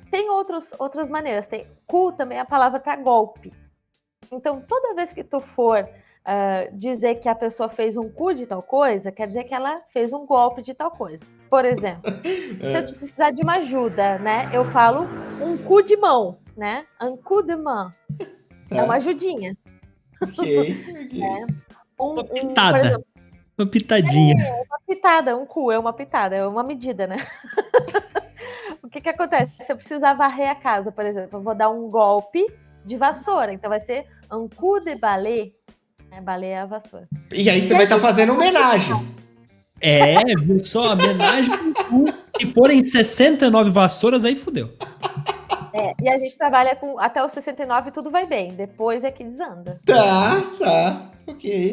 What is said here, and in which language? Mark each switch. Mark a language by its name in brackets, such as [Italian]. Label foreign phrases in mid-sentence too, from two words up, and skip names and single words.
[Portuguese] Tem outras maneiras, cu também é a palavra para golpe. Então, toda vez que tu for dizer que a pessoa fez um coup de tal coisa, quer dizer que ela fez um golpe de tal coisa. Por exemplo, se eu precisar de uma ajuda, né? Eu falo um coup de mão, né? [French] Un coup de main. [Portuguese] É uma ajudinha. Ok. Uma pitada. Por exemplo, uma pitadinha. Uma pitada, um coup é uma pitada, é uma medida, né? O que acontece? Se eu precisar varrer a casa, por exemplo, eu vou dar um golpe de vassoura. Então vai ser [French] un coup de balai. [Portuguese] Balai é a vassoura. E aí você vai estar fazendo homenagem. Viu só? Homenagem. Se forem 69 vassouras, aí fudeu. E a gente trabalha com até os 69 tudo vai bem. Depois é que desanda. Tá. Ok.